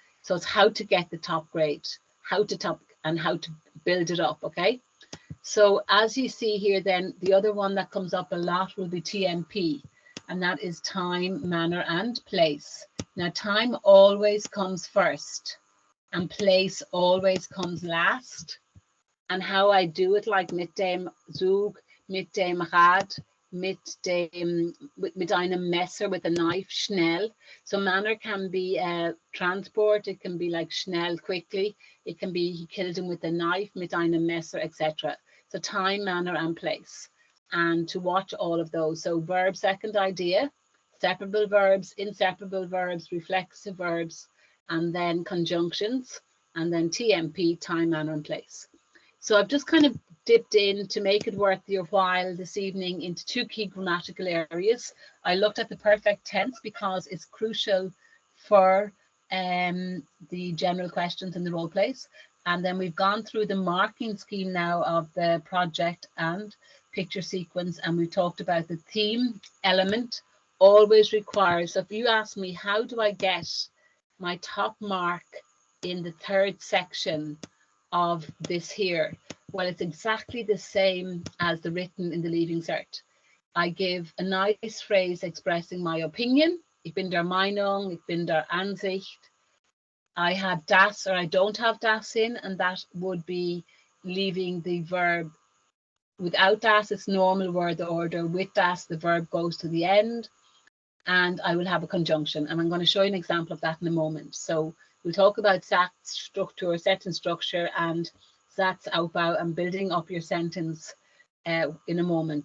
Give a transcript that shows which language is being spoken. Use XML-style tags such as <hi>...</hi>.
<en>So it's how to get the top grade, how to build it up, okay? So as you see here, then the other one that comes up a lot will be TMP, and that is time, manner, and place. Now, time always comes first, and place always comes last. And how I do it, like mit dem Zug, mit dem Rad, mit einem Messer, with a knife, schnell. So manner can be transport, it can be like schnell, quickly. It can be he killed him with a knife, mit einem Messer, etc. So time, manner, and place. And to watch all of those. So verb, second idea, separable verbs, inseparable verbs, reflexive verbs, and then conjunctions, and then TMP, time, manner, and place. So I've just kind of dipped in to make it worth your while this evening into two key grammatical areas. I looked at the perfect tense because it's crucial for the general questions in the role plays. And then we've gone through the marking scheme now of the project and picture sequence. And we talked about the theme element always requires. So if you ask me, how do I get my top mark in the third section of this here? Well, it's exactly the same as the written in the leaving cert. I give a nice phrase expressing my opinion.</en> <de>Ich bin der Meinung, ich bin der Ansicht.</de> <en>I have das or I don't have das in, and that would be leaving the verb. Without das, it's normal word order. With das, the verb goes to the end, and I will have a conjunction. And I'm going to show you an example of that in a moment. So we'll talk about Satzstruktur, sentence structure, and Satzaufbau, and building up your sentence in a moment.</en>